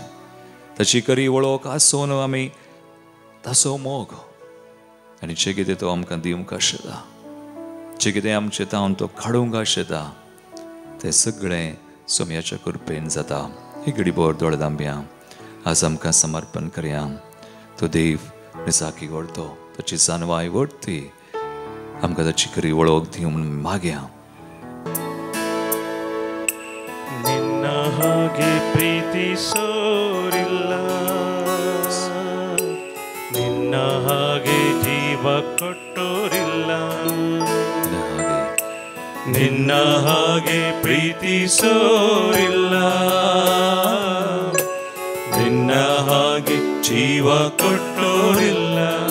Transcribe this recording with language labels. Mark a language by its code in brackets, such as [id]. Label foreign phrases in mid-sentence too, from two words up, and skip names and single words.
[kok] ताची खरी वळख आसून आमी ताचो मोग आनी जें कितें तो आमकां दिवंक आशेता जें कितें आमचें तावन तो काडूंक आशेता तें सगळें सोम्याच्या कृपेन जाता. ही घडीभर दोळे धांपया. आज आमकां समर्पण करया. तो देव निसाकी व्हरतो. ताची जानवाय व्हरती. आमकां ताची खरी वळख दिवं म्हणून मागया. [kn] ನಿನ್ನ ಹಾಗೆ ಪ್ರೀತಿಸೋರಿಲ್ಲ, ನಿನ್ನ ಹಾಗೆ ಜೀವ ಕೊಟ್ಟೋರಿಲ್ಲ, ನಿನ್ನ ಹಾಗೆ ಪ್ರೀತಿಸೋರಿಲ್ಲ, ನಿನ್ನ ಹಾಗೆ ಜೀವ ಕೊಟ್ಟೋರಿಲ್ಲ.